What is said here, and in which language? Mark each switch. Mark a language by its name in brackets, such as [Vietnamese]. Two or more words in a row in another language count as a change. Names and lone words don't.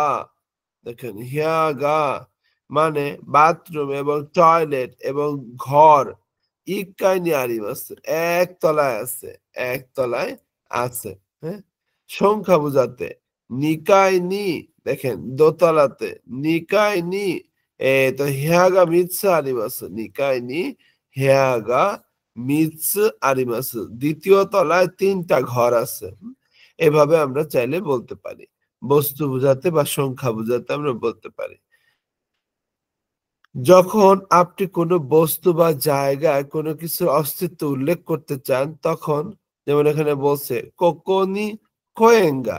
[Bangla] দেখেন হেয়াগা মানে বাথরুম এবং টয়লেট এবং ঘর। [Japanese] 一階にあります [Bangla] এক তলায় আছে, এক তলায় আছে, হ্যাঁ? সংখ্যা বোঝাতে নিকাইনি, দেখেন দোতলাতে নিকাইনি তো [Japanese] 部屋が三つあります, 2階に部屋が3つあります。 [Bangla] দ্বিতীয় তলায় 3টা ঘর আছে। এভাবে আমরা চাইলে বলতে পারি। বস্তু বোঝাতে বা সংখ্যা বোঝাতে আমরা বলতে পারি। যখন আপনি কোনো বস্তু বা জায়গায় কোনো কিছুর অস্তিত্ব উল্লেখ করতে চান, তখন যেমন এখানে বলছে [Japanese] ここに公園が.